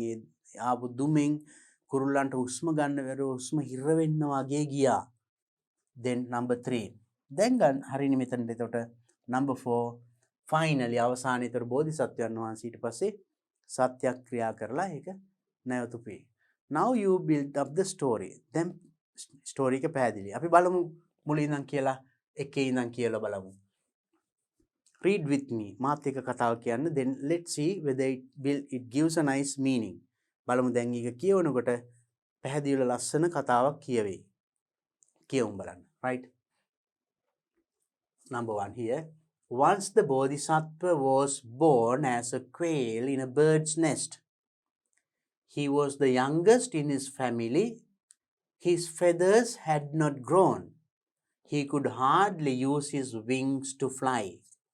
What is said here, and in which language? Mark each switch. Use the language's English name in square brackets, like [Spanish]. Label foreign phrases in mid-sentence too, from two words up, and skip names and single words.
[Sinhala] ආපු දුමින් කුරුල්ලන්ට හුස්ම ගන්න බැරුව හුස්ම හිර වෙන්න වගේ ගියා. [English] Then number 3. [Sinhala] දැන් ගන්න හරිනේ මෙතනට. එතකොට [English] number 4 finally [Sinhala] අවසානයේතර බෝධිසත්වයන් වහන්සේ ඊට පස්සේ සත්‍යක්‍රියා කරලා ඒක නැවතුපේ. [English] Now you build up the story. [Sinhala] දැන් story එක පැහැදිලි. අපි බලමු මුලින් ඉඳන් කියලා එකේ ඉඳන් කියලා බලමු. [English] Read with me. [Sinhala] මාත් එක්ක කතාව කියන්න. [English] Then let's see whether it gives a nice meaning. [Sinhala] බලමු දැන් ඒක කියවනකොට පැහැදිලිව ලස්සන කතාවක් කියවේ. කියවමු බලන්න. [English] Right? Number 1 here. Once the bodhisattva was born as a quail in a bird's nest. He was the youngest in his family. His feathers had not grown. He could hardly use his wings to fly.